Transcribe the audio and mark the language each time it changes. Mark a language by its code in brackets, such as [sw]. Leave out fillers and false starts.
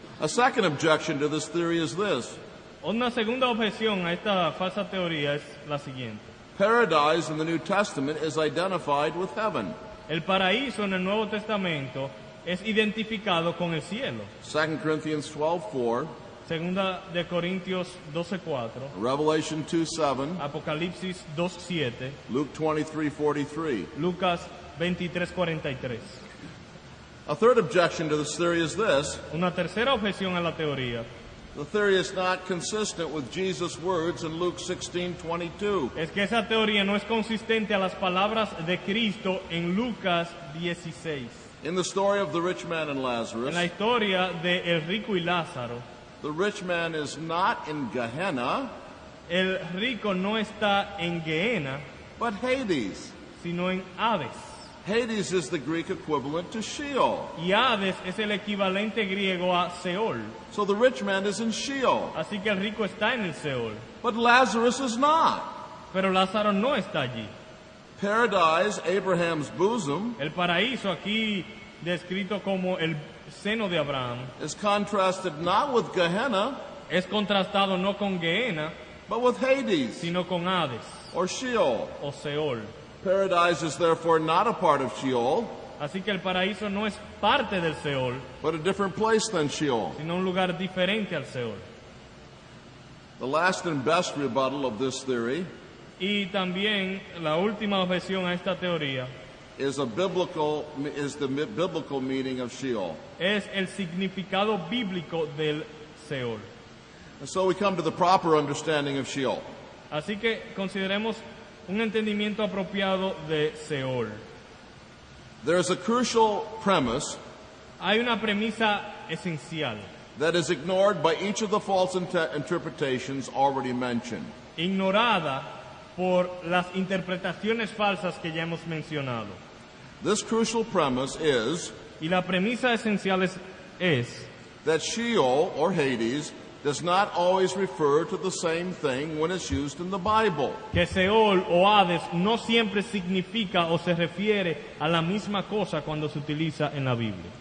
[en] A second objection to this theory is this: [es] Una segunda objeción a esta falsa teoría es la siguiente. [en] paradise in the New Testament is identified with heaven. [es] El paraíso en el Nuevo Testamento es identificado con el cielo. [en] 2 Corinthians 12:4, [es] Segunda de Corintios 12:4, [en] Revelation 2:7, [es] Apocalipsis 2:7, [en] Luke 23:43. [es] Lucas 23:43. [en] A third objection to this theory is this: [es] Una tercera objeción a la teoría [en] the theory is not consistent with Jesus' words in Luke 16:22. [es] es que esa teoría no es consistente a las palabras de Cristo en Lucas 16. [en] In the story of the rich man and [es] En Lazarus, la historia de el rico y Lázaro, [en] the rich man is not in Gehenna, [es] el rico no está en Gehenna, [en] but Hades. [es] sino en Hades. [en] Hades is the Greek equivalent to Sheol. [es] Y Hades es el equivalente griego a Seol. [en] So the rich man is in Sheol, [es] Así que el rico está en el Seol. [en] but Lazarus is not. [es] Pero Lázaro no está allí. [en] Paradise, Abraham's bosom, [es] El paraíso, aquí descrito como el seno de Abraham, [en] is contrasted not with Gehenna, [es] es contrastado no con Gehenna, [en] but with Hades, [es] sino con Hades [en] or Sheol. [es] o Seol. [en] Paradise is therefore not a part of Sheol, [es] Así que el paraíso no es parte del Seol, [en] but a different place than Sheol. [es] sino un lugar diferente al Seol. [en] The last and best rebuttal of this theory [es] Y también la última objeción a esta teoría [en] is the biblical meaning of Sheol. [es] es el significado bíblico del Seol. [en] And so we come to the proper understanding of Sheol. [es] Así que consideremos un entendimiento apropiado de Seol. [en] There's a crucial premise [es] Hay una premisa esencial, [en] that is ignored by each of the false interpretations already mentioned. [es] ignorada por las interpretaciones falsas que ya hemos mencionado. [en] This crucial premise is [es] Y la premisa esencial es [en] that Sheol, or Hades, does not always refer to the same thing when it's used in the Bible. [es] que Seol o Hades no siempre significa o se refiere a la misma cosa cuando se utiliza en la Biblia.